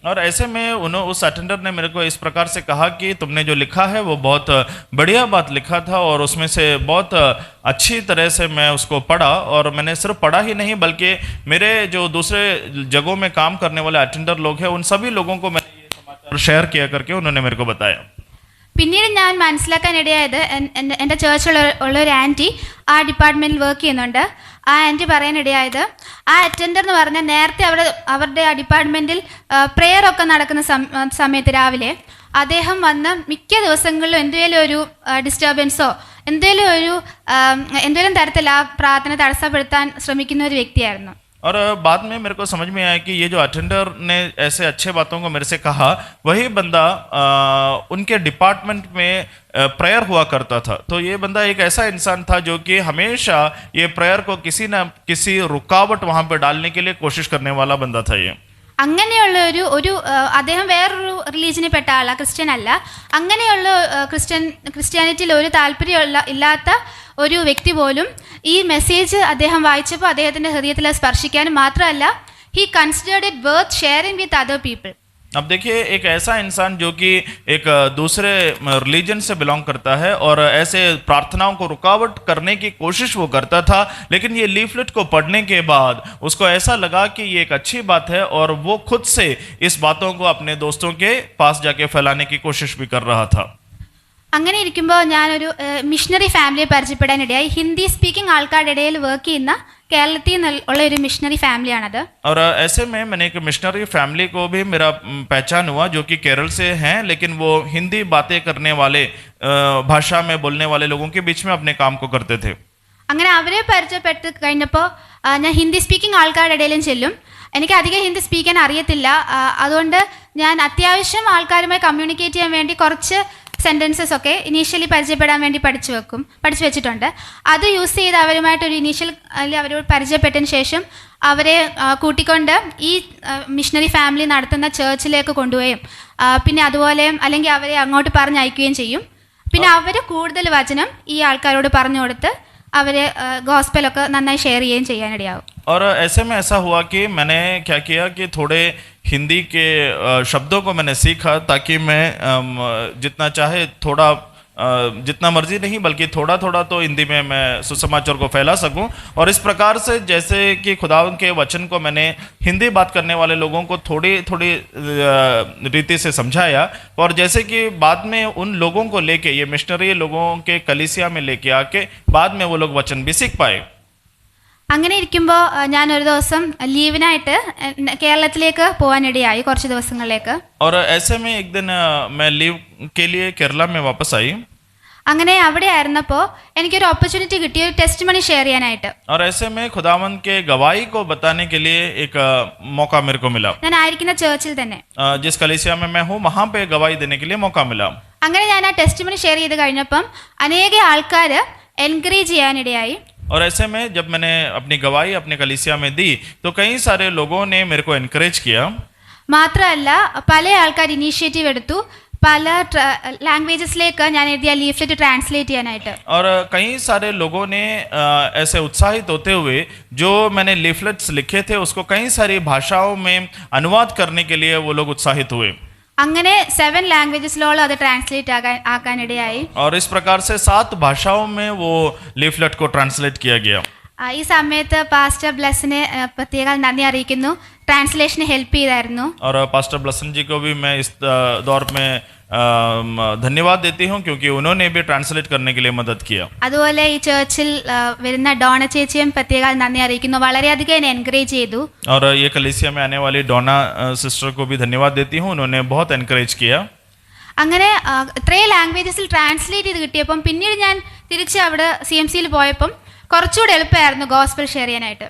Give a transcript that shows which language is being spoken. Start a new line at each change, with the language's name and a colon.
Hindi: और ऐसे में उस अटेंडर ने मेरे को इस प्रकार से कहा कि तुमने जो लिखा है वो बहुत बढ़िया बात लिखा था, और उसमें से बहुत अच्छी तरह से मैं उसको पढ़ा, और मैंने सिर्फ पढ़ा ही नहीं बल्कि मेरे जो दूसरे जगहों में काम करने वाले अटेंडर लोग हैं उन सभी लोगों को मैंने ये समाचार शेयर किया करके उन्होंने मेरे को बताया.
Malayalam: പിന്നീട് ഞാൻ മനസ്സിലാക്കാനിടയായത് എൻ്റെ ചേർച്ചിലുള്ള ഒരു ആൻറ്റി ആ ഡിപ്പാർട്ട്മെൻറ്റിൽ വർക്ക് ചെയ്യുന്നുണ്ട്. ആ ആൻറ്റി പറയാനിടയായത് ആ അറ്റൻഡർ എന്ന് പറഞ്ഞാൽ നേരത്തെ അവരുടെ ആ ഡിപ്പാർട്ട്മെൻറ്റിൽ പ്രെയറൊക്കെ നടക്കുന്ന സമയത്ത് രാവിലെ അദ്ദേഹം വന്ന് മിക്ക ദിവസങ്ങളിലും എന്തെങ്കിലും ഒരു ഡിസ്റ്റർബൻസോ എന്തെങ്കിലും തരത്തിൽ ആ പ്രാർത്ഥന തടസ്സപ്പെടുത്താൻ ശ്രമിക്കുന്ന ഒരു വ്യക്തിയായിരുന്നു.
Hindi: और बाद में मेरे को समझ में आया कि ये जो अटेंडर ने ऐसे अच्छे बातों को मेरे से कहा, वही बंदा उनके डिपार्टमेंट में प्रेयर हुआ करता था. तो ये बंदा एक ऐसा इंसान था जो कि हमेशा ये प्रेयर को किसी न किसी रुकावट वहाँ पे डालने के लिए कोशिश करने वाला बंदा था. ये
Malayalam: അങ്ങനെയുള്ള ഒരു അദ്ദേഹം വേറൊരു റിലീജിയനിൽ പെട്ട ആളാണ്, ക്രിസ്ത്യൻ അല്ല. അങ്ങനെയുള്ള ക്രിസ്ത്യാനിറ്റിയിൽ ഒരു താല്പര്യമുള്ള ഇല്ലാത്ത ഒരു വ്യക്തി പോലും ഈ മെസ്സേജ് അദ്ദേഹം വായിച്ചപ്പോൾ അദ്ദേഹത്തിൻ്റെ ഹൃദയത്തിൽ സ്പർശിക്കാനും മാത്രമല്ല,
English: he considered it worth sharing with other people.
Hindi: अब देखिए, एक ऐसा इंसान जो कि एक दूसरे रिलीजन से बिलोंग करता है और ऐसे प्रार्थनाओं को रुकावट करने की कोशिश वो करता था, लेकिन ये लीफलेट को पढ़ने के बाद उसको ऐसा लगा कि ये एक अच्छी बात है और वो खुद से इस बातों को अपने दोस्तों के पास जाके फैलाने की कोशिश भी कर रहा था.
Malayalam: അങ്ങനെ ഇരിക്കുമ്പോൾ ഞാനൊരു മിഷണറി ഫാമിലിയെ പരിചയപ്പെടാനിടയായി. ഹിന്ദി സ്പീക്കിംഗ് ആൾക്കാരുടെ ഇടയിൽ വർക്ക് ചെയ്യുന്ന കേരളത്തിൽ നിന്നുള്ള ഒരു മിഷണറി ഫാമിലിയാണത്.
Hindi: और ऐसे में मैंने एक मिशनरी फैमिली को भी मेरा पहचान हुआ जो कि केरल से हैं, लेकिन वो हिंदी बातें करने वाले भाषा में बोलने वाले लोगों के बीच में अपने काम को करते थे.
Malayalam: അങ്ങനെ അവരെ പരിചയപ്പെട്ട് കഴിഞ്ഞപ്പോൾ ഞാൻ ഹിന്ദി സ്പീക്കിംഗ് ആൾക്കാരുടെ ഇടയിലും ചെല്ലും. എനിക്ക് അധികം ഹിന്ദി സ്പീക്കാൻ അറിയത്തില്ല. അതുകൊണ്ട് ഞാൻ അത്യാവശ്യം ആൾക്കാരുമായി കമ്മ്യൂണിക്കേറ്റ് ചെയ്യാൻ വേണ്ടി കുറച്ച് സെൻറ്റൻസസ് ഒക്കെ ഇനീഷ്യലി പരിചയപ്പെടാൻ വേണ്ടി പഠിച്ചു വെച്ചിട്ടുണ്ട്. അത് യൂസ് ചെയ്ത് അവരുമായിട്ടൊരു ഇനീഷ്യൽ അവരോട് പരിചയപ്പെട്ടതിന് ശേഷം അവരെ കൂട്ടിക്കൊണ്ട് ഈ മിഷണറി ഫാമിലി നടത്തുന്ന ചേർച്ചിലേക്ക് കൊണ്ടുപോയും പിന്നെ അതുപോലെ അല്ലെങ്കിൽ അവരെ അങ്ങോട്ട് പറഞ്ഞയക്കുകയും ചെയ്യും. പിന്നെ അവർ കൂടുതൽ വചനം ഈ ആൾക്കാരോട് പറഞ്ഞു കൊടുത്ത് അവരെ ഗോസ്പലൊക്കെ നന്നായി ഷെയർ ചെയ്യുകയും ചെയ്യാനിടയാവും.
Hindi: और ऐसे में ऐसा हुआ कि मैंने क्या किया कि थोड़े हिंदी के शब्दों को मैंने सीखा ताकि मैं जितना चाहे थोड़ा जितना मर्जी नहीं बल्कि थोड़ा थोड़ा तो हिंदी में मैं सुसमाचार को फैला सकूं. और इस प्रकार से जैसे कि खुदावंद के वचन को मैंने हिंदी बात करने वाले लोगों को थोड़ी थोड़ी रीति से समझाया, और जैसे कि बाद में उन लोगों को लेके ये मिशनरी लोगों के कलीसिया में लेके आके बाद में वो लोग वचन भी सीख पाए.
Malayalam: അങ്ങനെ ഇരിക്കുമ്പോൾ ഞാനൊരു ദിവസം ലീവിനായിട്ട് കേരളത്തിലേക്ക് പോകാനിടയായി കുറച്ച് ദിവസങ്ങളിലേക്ക്.
Hindi: और ऐसे में एक दिन मैं लीव के लिए केरला में वापस आई.
Malayalam: അങ്ങനെ അവിടെ ആയിരുന്നപ്പോൾ എനിക്കൊരു ഓപ്പർച്യൂണിറ്റി കിട്ടി ഒരു ടെസ്റ്റ് മണി ഷെയർ ചെയ്യാനായിട്ട്.
Hindi: और ऐसे में खुदावंद के गवाही को बताने के लिए एक मौका मेरे को मिला.
Malayalam: ഞാൻ ആയിരിക്കുന്ന ചേർച്ചിൽ തന്നെ
Hindi: जिस कलीसिया में मैं हूँ वहाँ पे गवाही देने के लिए मौका मिला.
Malayalam: അങ്ങനെ ഞാൻ ആ ടെസ്റ്റ് മണി ഷെയർ ചെയ്ത് കഴിഞ്ഞപ്പം അനേക ആൾക്കാർ എൻകറേജ് ചെയ്യാനിടയായി.
Hindi: और ऐसे में जब मैंने अपनी गवाही अपने कलीसिया में दी तो कई सारे लोगों ने मेरे को एनकरेज किया.
Malayalam: മാത്രമല്ല പല ആൾക്കാർ ഇനീഷ്യേറ്റീവ് എടുത്തു പല ലാംഗ്വേജസിലേക്ക് ഞാൻ എഴുതിയ ലീഫ്ലെറ്റ് ട്രാൻസ്ലേറ്റ് ചെയ്യാനായിട്ട്.
Hindi: और कई सारे लोगों ने ऐसे उत्साहित होते हुए जो मैंने लीफलेट्स लिखे थे उसको कई सारी भाषाओं में अनुवाद करने के लिए वो लोग उत्साहित हुए.
Malayalam: അങ്ങനെ 7 ലാംഗ്വേജസിലോളം അത് ട്രാൻസ്ലേറ്റ് ആക്കാനിടയായി.
Hindi: और इस प्रकार से 7 भाषाओं में वो लीफलेट को ट्रांसलेट किया गया.
Malayalam: ഈ സമയത്ത് പാസ്റ്റർ ബ്ലസ്സിനെ പ്രത്യേകം നന്ദി അറിയിക്കുന്നു. ട്രാൻസ്ലേഷന് ഹെൽപ്പ് ചെയ്തായിരുന്നു.
Hindi: और पास्टर ब्लसन जी को भी मैं इस दौर में धन्यवाद देती हूँ क्योंकि उन्होंने भी ट्रांसलेट करने के लिए मदद किया.
Malayalam: അതുപോലെ ഈ ചേർച്ചിൽ വരുന്ന ഡോണ ചേച്ചിയും പ്രത്യേകം നന്ദി അറിയിക്കുന്നു. വളരെയധികം എന്നെ എൻകറേജ് ചെയ്തു.
Hindi: और ये कलीसिया में आने वाली डोना सिस्टर को भी धन्यवाद देती हूँ, उन्होंने बहुत एनकरेज किया.
Malayalam: അങ്ങനെ ഇത്രയും ലാംഗ്വേജസിൽ ട്രാൻസ്ലേറ്റ് ചെയ്ത് കിട്ടിയപ്പം പിന്നീട് ഞാൻ തിരിച്ച് അവിടെ CMCയിൽ പോയപ്പം കുറച്ചുകൂടെ എളുപ്പമായിരുന്നു ഗോസ്പൽ ഷെയർ ചെയ്യാനായിട്ട്.